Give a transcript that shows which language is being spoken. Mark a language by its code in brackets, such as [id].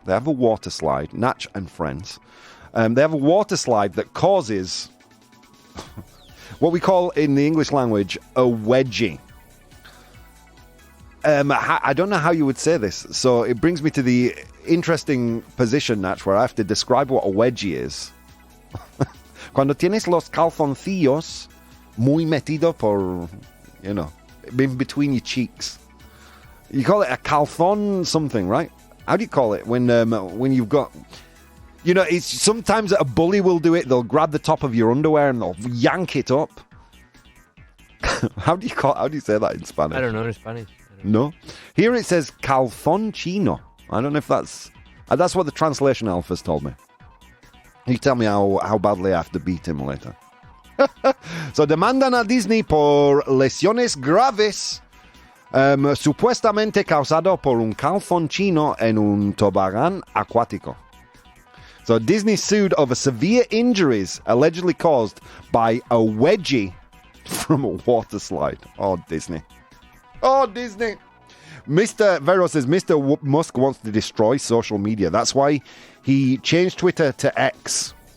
[en] They have a water slide, Natch and friends. They have a water slide that causes what we call in the English language a wedgie. I don't know how you would say this, so it brings me to the interesting position, Natch, where I have to describe what a wedgie is. [es] Cuando tienes los calzoncillos muy metido por, [en] in between your cheeks. You call it a calzon something, right? How do you call it when you've got... it's sometimes a bully will do it. They'll grab the top of your underwear and they'll yank it up. How do you say that in Spanish? I don't know in Spanish. No? Here it says calzon chino. I don't know if that's what the translation alphas told me. You tell me how badly I have to beat him later. [es] So demandan a Disney por lesiones graves supuestamente causado por un calzón chino en un tobogán acuático. [en] So Disney sued over severe injuries allegedly caused by a wedgie from a water slide. Oh, Disney. Oh, Disney. Mr. Vero says Mr. Musk wants to destroy social media. That's why he changed Twitter to X.